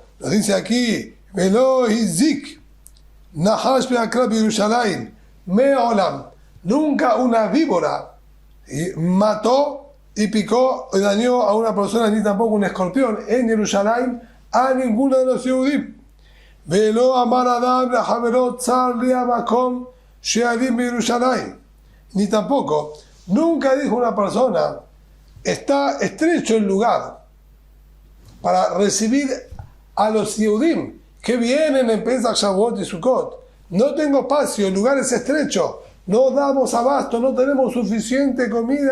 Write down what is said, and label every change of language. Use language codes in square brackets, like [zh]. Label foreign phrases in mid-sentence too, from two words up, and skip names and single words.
[es] Nos dice aquí, [he] ולא הזיק נחש ועקרב בירושלים מעולם. [es] Nunca una víbora mató y picó y dañó a una persona, ni tampoco un escorpión en Yerushalayim a ninguno de los Yehudim. [he] ולא אמר אדם לחבירו צר לי המקום שאלין בירושלים. [es] Ni tampoco, nunca dijo una persona, está estrecho el lugar para recibir a los Yehudim que vienen en Pesach, Shavuot y Sukkot. No tengo espacio, el lugar es estrecho, no damos abasto, no tenemos suficiente comida.